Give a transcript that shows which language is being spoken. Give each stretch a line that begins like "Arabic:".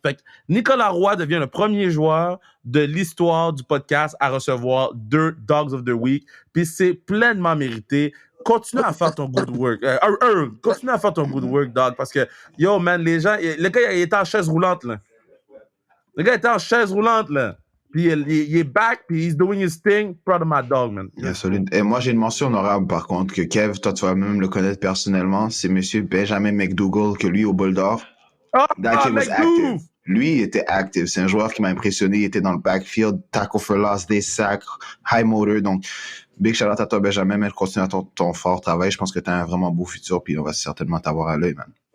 French: Fait que Nicolas Roy devient le premier joueur de l'histoire du podcast à recevoir 2 Dogs of the Week, puis c'est pleinement mérité. Continue à faire ton good work. Continue à faire ton good work, dog. Parce que, yo, man, le gars, il était en chaise roulante, là. Le gars était en chaise roulante, là. Puis il est back, puis
English: he's doing his thing. Proud of my dog, man.
French: Yeah, solide. Et moi, j'ai une mention honorable, par contre, que Kev, toi, tu vas même le connaître personnellement. C'est monsieur Benjamin McDougall, que lui, au Bol d'Or,
English: that kid was active.
French: Lui, il était active. C'est un joueur qui m'a impressionné. Il était dans le backfield, tackle for loss, des sacs, high motor. Donc, big shout out à toi, Benjamin. Mais continue à ton fort travail. Je pense que tu as un vraiment beau futur, puis on va certainement t'avoir à l'œil, man.